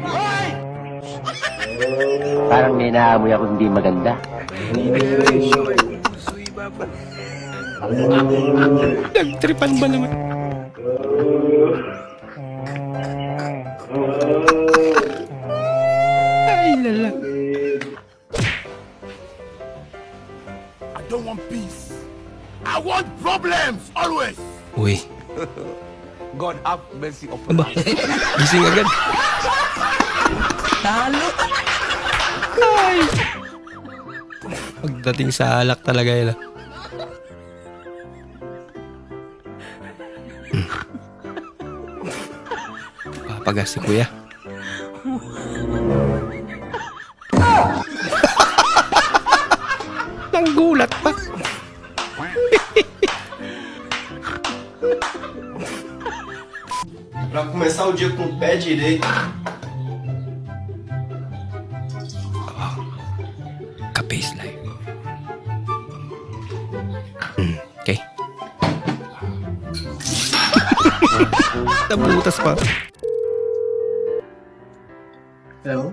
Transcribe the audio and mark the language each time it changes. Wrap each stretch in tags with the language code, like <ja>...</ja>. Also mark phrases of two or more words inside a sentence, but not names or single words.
<tl>Parang may naamoy ako hindi maganda. Nagtripan ba naman? Ay, lala.</tl> <en>I don't want peace. I want problems always.</en> <tl>Uy.</tl> <en>God have mercy upon</en> <tl>Aba, gising agad. Talo. Ay. Pagdating sa alak talaga yun. Papagas si kuya. Nanggulat pa.</tl> <pt>Pra começar o dia com o pé direito.</pt> <tl>Ka-face live. Okay. Nabutas pa. Hello?</tl>